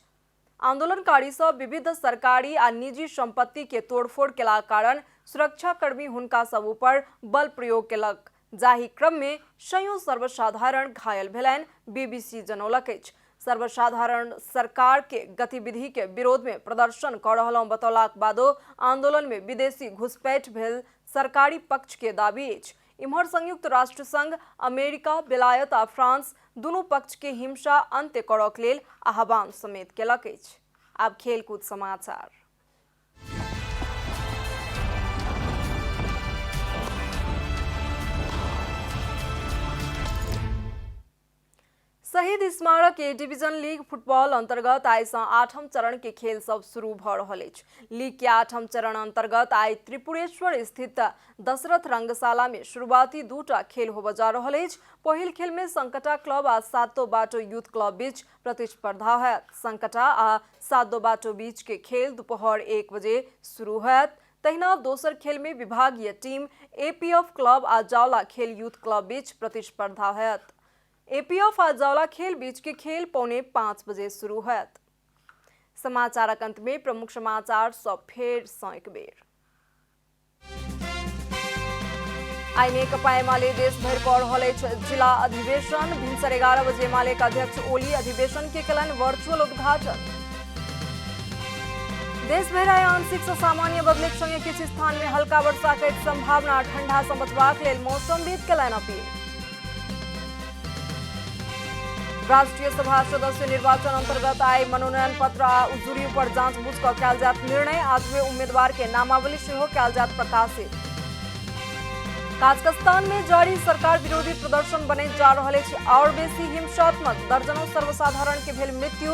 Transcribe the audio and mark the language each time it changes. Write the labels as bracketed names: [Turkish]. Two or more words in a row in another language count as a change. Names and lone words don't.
[Maithili] आंदोलनकारी सब विविध सरकारी आ निजी संपत्ति के तोड़फोड़ केला कारण सुरक्षाकर्मी हुनका सब ऊपर बल प्रयोग केलक, जाहि क्रम में कईयों सर्वसाधारण घायल भेलनि, BBC जनौलक अछि। सर्वसाधारण सरकार के गतिविधि के विरोध में प्रदर्शन कर रहलहुँ बतौलाक बादो आंदोलन में विदेशी घुसपैठ भेल सरकारी पक्ष के दाबी अछि। इम्हर संयुक्त राष्ट्र संघ, अमेरिका, बेलायत आ फ्रांस दुनू पक्ष के हिंसा अंत्य करक लेल आह्वान समेत केलक अछि। आब खेलकूद समाचार। सही शहीद स्मारक ए डिवीजन लीग फुटबॉल अंतर्गत आई 8म चरण के खेल सब शुरू भ रहल अछि। लीग के 8म चरण अंतर्गत आई त्रिपुरेश्वर स्थित दशरथ रंगशाला में शुरुआती 2टा खेल होब जा रहल अछि। पहिल खेल में संकटा क्लब आ सातो बाटो यूथ क्लब बीच प्रतिस्पर्धा होयत। संकटा आ सातो बाटो बीच के खेल दोपहर 1 बजे शुरू होयत। तहिना दोसर खेल में विभागीय टीम एपीएफ क्लब आ जावला खेल यूथ क्लब बीच प्रतिस्पर्धा होयत। एपीएफ आ जावला खेल बीच के खेल 4:45 बजे शुरू होयत। समाचारक अंत में प्रमुख समाचार सब फेर सँ एक बेर। आई नेकपा एमाले देश भरि कऽ रहल अछि जिला अधिवेशन। भिनसर 11 बजे एमाले के अध्यक्ष ओली अधिवेशन के कयलनि वर्चुअल उद्घाटन। देश भरि आई आंशिक सँ सामान्य बदले के संगे किछु स्थान में हल्का वर्षा के संभावना। ठंडा सँ बचबाक लेल मौसमविद कयलनि अपील। राष्ट्रीय सभा सदस्य निर्वाचन अंतर्गत आई मनोनयन पत्र आ उजुरी पर जांच-बूझ कऽ कयल जायत निर्णय। आठवें उम्मीदवार के नामावली सेहो कयल जायत प्रकाशित। काजाकिस्तान में जारी सरकार विरोधी प्रदर्शन बनैत जा रहल अछि और बेसी हिंसात्मक। दर्जनों सर्वसाधारण के भेल मृत्यु।